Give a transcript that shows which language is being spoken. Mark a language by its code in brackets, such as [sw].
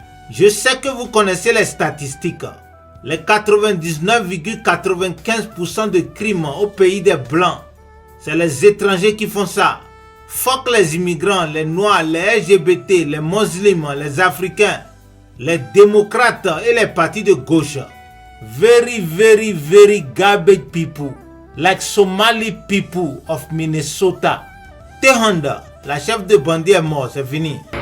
[fr] Je sais que vous connaissez les statistiques. Les 99,95% de crimes au pays des Blancs, c'est les étrangers qui font ça. Fuck les immigrants, les noirs, les LGBT, les musulmans, les africains, les démocrates et les partis de gauche. [en] Very, very, very garbage people. Like Somali people of Minnesota. [fr] Tehanda, la chef de bandit est mort, c'est fini.